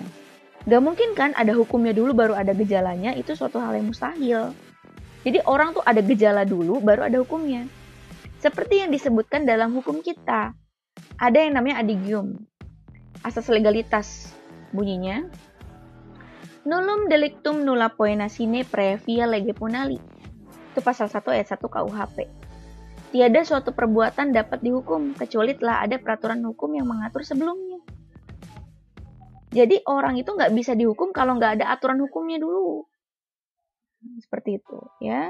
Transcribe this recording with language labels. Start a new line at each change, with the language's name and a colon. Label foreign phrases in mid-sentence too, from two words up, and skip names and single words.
Indonesian: Gak mungkin kan ada hukumnya dulu baru ada gejalanya, itu suatu hal yang mustahil. Jadi orang tuh ada gejala dulu baru ada hukumnya. Seperti yang disebutkan dalam hukum kita. Ada yang namanya adigium. Asas legalitas bunyinya.
Latin: Nullum delictum nulla poena sine previa lege punali.
Indonesian: Itu pasal 1 ayat 1 KUHP. Tiada suatu perbuatan dapat dihukum kecuali telah ada peraturan hukum yang mengatur sebelumnya. Jadi orang itu nggak bisa dihukum kalau nggak ada aturan hukumnya dulu. Seperti itu ya.